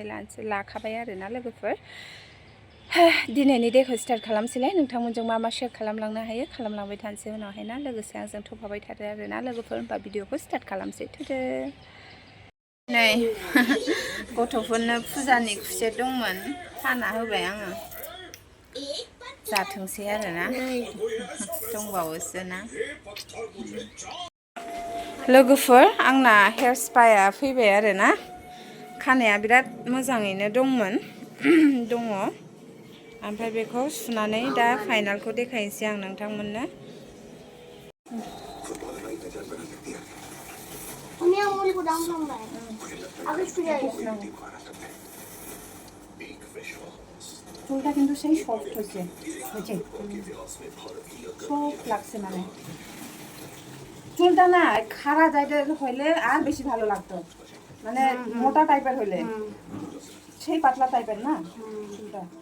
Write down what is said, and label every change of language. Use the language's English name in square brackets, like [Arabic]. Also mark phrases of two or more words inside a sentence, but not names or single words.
[Bodo] लाखाबाय आरोना लोगोफोर दिनैनि डेखौ स्टार्ट खालामसैलाय नोंथांमोनजों मा शेयार खालामलांनो हायो खालामलांबाय थानोसै उनावहाय ना लोगोसे आंजों थफाबाय थादो आरोना लोगोफोर होमबा भिडिअखौ स्टार्ट खालामसै थुदो नै गथ'फोरनो फुजानि खुसेर दंमोन हाना होबाय आङो जाथोंसै आरोना दंबावोसो ना लोगोफोर आंना [English] hair spa [Bodo] फैबाय आरोना खानाया बिराद मोजाङैनो दंमोन दङ ओमफ्राय बेखौ सुनानै दा फाइनालखौ देखायनोसै आं नोंथांमोननो [Bangla] চুলটা কিন্তু সেই সফট হয়েছে বুঝছে সফট লাগছে মানে চুলটা না খাড়া যাইতে হইলে আর বেশি ভালো লাগতো মানে মোটা টাইপের হইলে সেই পাতলা টাইপের না চুলটা